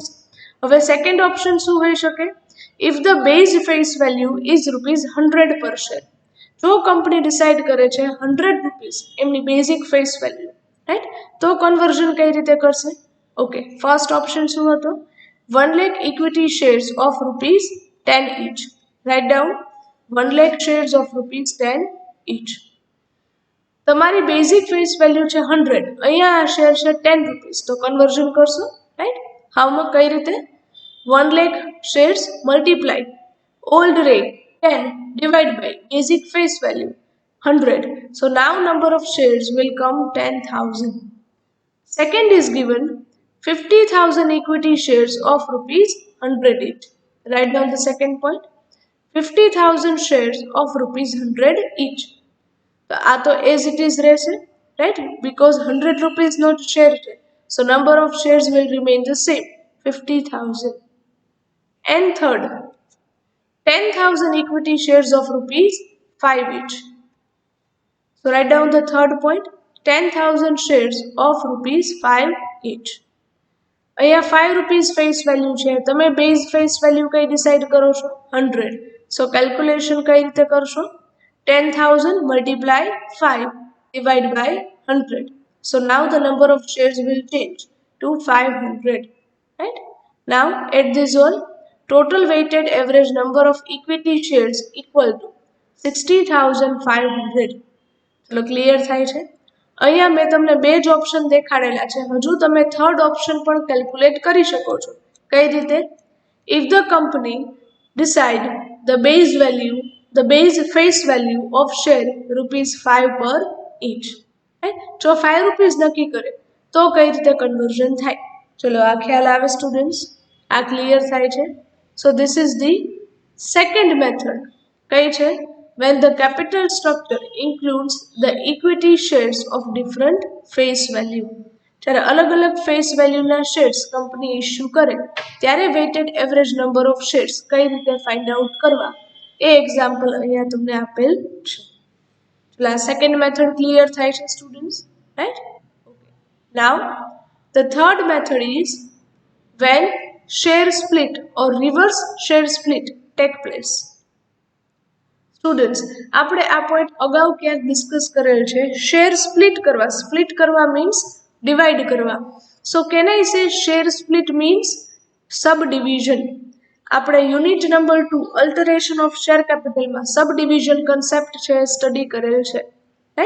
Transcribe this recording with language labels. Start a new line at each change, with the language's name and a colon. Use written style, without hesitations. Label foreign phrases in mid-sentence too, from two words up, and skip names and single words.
Gujarati: હવે
English: second option
Gujarati: શું હોઈ શકે?
English: if the base face value is ₹100 per share.
Gujarati: જો કંપની ડિસાઇડ કરે છે 100 રૂપીસ એમની
English: basic face value,
Gujarati: રાઈટ, તો કન્વર્ઝન કઈ રીતે કરશે? ઓકે,
English: first option
Gujarati: શું હતો?
English: 1 lakh equity shares of ₹10 each. Write down 1 lakh shares of ₹10 each.
Gujarati: તમારી
English: basic face value
Gujarati: છે 100, અહીંયા આ શેર છે 10 રૂપીસ, તો કન્વર્ઝન કરશો.
English: રાઈટ?
Gujarati: હાઉમાં કઈ રીતે?
English: 1 lakh shares multiply old rate 10 divided by basic face value 100. So now number of shares will come 10,000. Second is given 50,000 equity shares of ₹100 each. Write down the second point. 50,000 shares of ₹100 each.
Gujarati: તો આ તો
English: as it is
Gujarati: રહેશે, રાઈટ, બીકોઝ 100 રૂપીઝનો જ શેર છે,
English: so number of shares will remain the same,
Gujarati: 50,000.
English: And third, 10,000 equity shares of rupees 5 each. So write down the third point, 10,000 shares of rupees 5 each.
Gujarati: અહીંયા 5
English: rupees face value
Gujarati: છે, તમે
English: base face value
Gujarati: કઈ ડિસાઇડ કરો છો?
English: 100. so calculation
Gujarati: કઈ રીતે કરશો?
English: 10,000 multiply 5 divide by 100. So now the number of shares will change to 500. Right? Now add this all. Total weighted average number of equity shares equal to 60,500.
Gujarati: ચલો ક્લિયર થાય છે? અહીંયા મેં તમને બે જ ઓપ્શન દેખાડેલા છે, હજુ તમે
English: third option
Gujarati: પણ કેલ્ક્યુલેટ કરી શકો છો. કઈ રીતે?
English: if the company decide the base face value of share ₹5 per each.
Gujarati: જો 5 રૂપીઝ નક્કી કરે તો કઈ રીતે કન્વર્ઝન થાય? ચલો આ ખ્યાલ આવે સ્ટુડન્ટ્સ? આ ક્લિયર થાય છે?
English: so this is the second method.
Gujarati: કઈ છે?
English: When the capital structure includes the equity shares of different face value.
Gujarati: જ્યારે અલગ અલગ ફેસ વેલ્યુના શેર્સ કંપની ઇશ્યુ કરે ત્યારે
English: weighted average number of shares
Gujarati: કઈ રીતે
English: find out
Gujarati: કરવા એ એક્ઝામ્પલ અહીંયા તમને આપેલ છે. એટલે આ સેકન્ડ મેથડ ક્લિયર થાય છે સ્ટુડન્ટ્સ, રાઈટ?
English: now the third method is when share split or reverse share split take place.
Gujarati: સ્ટુડન્ટ્સ, આપણે આ પોઈન્ટ અગાઉ ક્યાંક ડિસ્કસ કરેલ છે.
English: share split
Gujarati: કરવા મીન્સ ડિવાઈડ કરવા.
English: so can I say share split means sub division.
Gujarati: આપણે યુનિટ નંબર 2
English: alteration of share capitalમાં sub division concept
Gujarati: છે સ્ટડી કરેલ છે, રાઈટ?